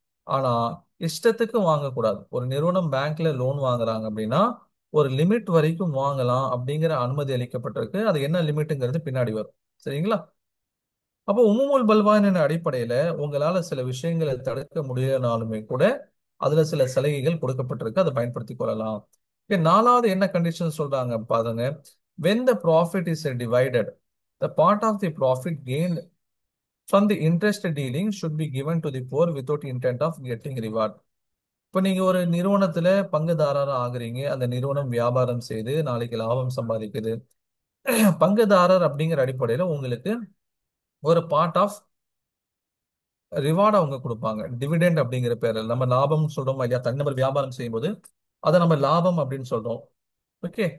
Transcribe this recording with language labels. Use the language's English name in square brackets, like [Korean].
[Tamil] ஆனா இஷ்டத்துக்கு வாங்கக்கூடாது. ஒரு நிறுவனம் பேங்க்ல லோன் வாங்குறாங்க அப்படின்னா ஒரு லிமிட் வரைக்கும் வாங்கலாம் அப்படிங்கிற அனுமதி அளிக்கப்பட்டிருக்கு. அது என்ன லிமிட்ங்கிறது பின்னாடி வரும். சரிங்களா? அப்போ உமுமுல் பல்வானின் அடிப்படையில உங்களால சில விஷயங்களை தடுக்க முடியலனாலுமே கூட அதுல சில சலுகைகள் கொடுக்கப்பட்டிருக்கு. அதை பயன்படுத்திக் கொள்ளலாம். Okay, நாலாவது என்ன கண்டிஷன் சொல்றாங்க பாருங்க. [English] when the profit is divided, the part of the profit gained from the interest dealing should be given to the poor without intent of getting reward. [Tamil] இப்ப நீங்க ஒரு நிறுவனத்துல பங்குதாரரா ஆகுறீங்க. அந்த நிறுவனம் வியாபாரம் செய்து நாளைக்கு லாபம் சம்பாதிக்குது. பங்குதாரர் அப்படிங்கிற அடிப்படையில உங்களுக்கு ஒரு பார்ட் ஆஃப் ரிவார்ட் அவங்க கொடுப்பாங்க. டிவிடெண்ட் அப்படிங்கிற பேர்ல நம்ம லாபம் சொல்றோம் ஐயா. தனிநபர் வியாபாரம் செய்யும்போது அதை நம்ம லாபம் அப்படின்னு சொல்றோம். ஓகே.